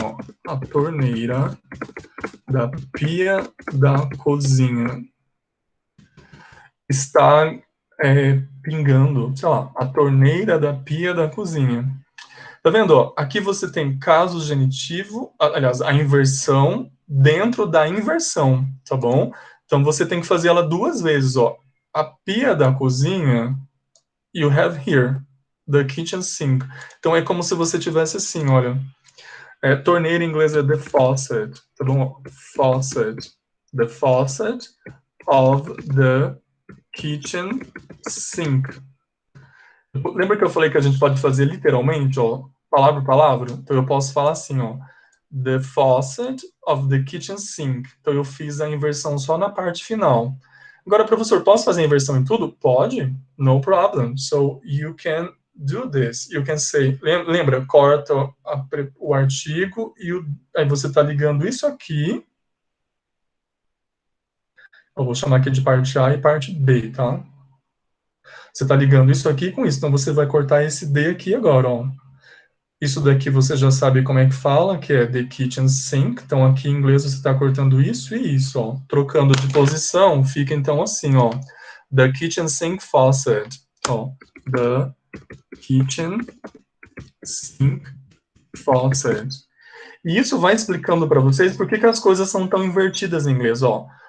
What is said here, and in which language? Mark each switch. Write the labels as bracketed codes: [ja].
[pt] Ó, a torneira da pia da cozinha está pingando, sei lá, a torneira da pia da cozinha. Tá vendo? Ó, aqui você tem caso genitivo, aliás, a inversão dentro da inversão, tá bom? Então você tem que fazer ela duas vezes, ó. A pia da cozinha, [en] you have here, the kitchen sink. [pt] Então é como se você tivesse assim, olha. Torneira em inglês é the faucet, tá bom? [en] Faucet. The faucet of the kitchen sink. [pt] Lembra que eu falei que a gente pode fazer literalmente, ó, palavra por palavra? Então eu posso falar assim, ó, [en] the faucet of the kitchen sink. [pt] Então eu fiz a inversão só na parte final. Agora, professor, posso fazer a inversão em tudo? [en] Pode, no problem. So you can do this. You can say, [pt] lembra, corta o artigo e aí você está ligando isso aqui. Eu vou chamar aqui de parte A e parte B, tá? Você está ligando isso aqui com isso, então você vai cortar esse D aqui agora, ó. Isso daqui você já sabe como é que fala, que é [en] the kitchen sink. [pt] Então aqui em inglês você está cortando isso e isso, ó. Trocando de posição, fica então assim, ó. [en] The kitchen sink faucet. Ó. The kitchen sink faucet. [pt] E isso vai explicando para vocês por que as coisas são tão invertidas em inglês, ó.